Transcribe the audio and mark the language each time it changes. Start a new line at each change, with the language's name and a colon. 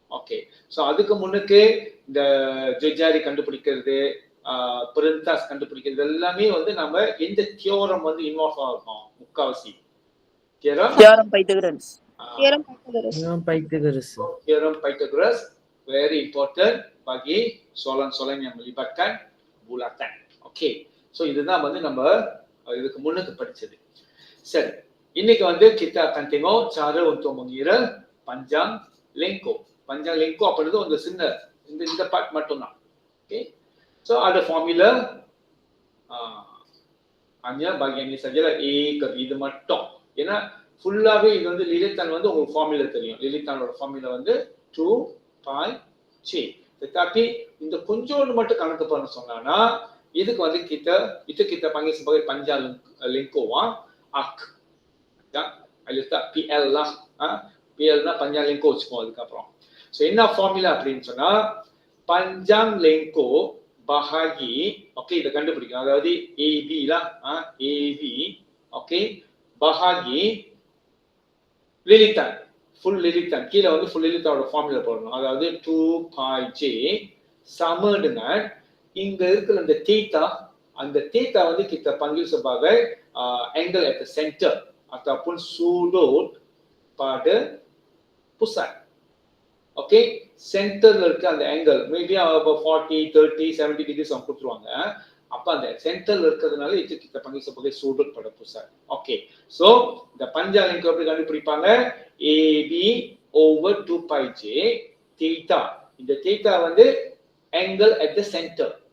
Tamil: Okay, so அதுக்கு முன்னுக்கு இந்த ஜெஜாரி கண்டுபிடிக்கிறது, பெருந்தாஸ் கண்டுபிடிக்கிறது எல்லாமே வந்து நம்ம எந்த தியோரம் வந்து இன்வால்வ் ஆகும் முக்காவாசி?
Malay: Theorem Pythagoras. Theorem Pythagoras very important bagi soalan-soalan yang melibatkan bulatan.
Tamil: Okey, so இதுதான் வந்து நம்ம இதுக்கு முன்னுக்கு படிச்சது. சரி, இன்னைக்கு வந்து
Malay: kita akan tengok cara untuk mengira panjang lengkung.
Tamil: Panjang lengkung அப்படின்றது ஒரு சின்ன இந்த பார்ட் மட்டும் தான்.
Malay: ஓகே, so ada formula, hanya bagian ini sajalah A ke
Tamil: இது மட்டும். ஏன்னா ஃபுல்லாவே இது வந்து லிலித்தான் வந்து உங்களுக்கு ஃபார்முலா தெரியும். லிலித்தானோட ஃபார்முலா வந்து 2 pi j. Tetapi இந்த கொஞ்சோண்டு மட்டும் கணக்கு பண்ண சொன்னானா இதுக்கு வந்து
Malay: kita panggil sebagai panjang lengkung arc. Ya, ada PL lah. PL னா panjang lengkung
Tamil: வச்சுப்போம் அதுக்கு அப்புறம். சோ என்ன ஃபார்முலா அப்படினு சொன்னா panjang lengkung bahagi, okey இத கண்டுபிடிக்கணும்.
Malay: அதாவது AB lah, AB, okey, bahagi lilitan, full lilitan.
Tamil: கீழ வந்து full lilitanோட ஃபார்முலா போடணும்.
Malay: அதாவது 2 pi j sama dengan
Tamil: இங்க இருக்கிற அந்த
Malay: theta, அந்த theta வந்து kita panggil sebagai
English: angle at the center
Malay: ataupun sudut pada pusat.
Tamil: Okay, சென்டர்ல இருக்க அந்த angle
English: maybe about
Tamil: 40, 30, 70 degrees அவங்க கொடுத்துருவாங்க. அப்ப அந்த சென்டர்ல இருக்கிறதுனால இது
Malay: kita panggil sebagai sudut pada pusat.
Tamil: Okay, so இந்த பஞ்சாங் லெங்கோ எப்படி கண்டுபிடிப்பாங்க?
English: AB over 2 pi j theta.
Tamil: இந்த theta வந்து angle at the center.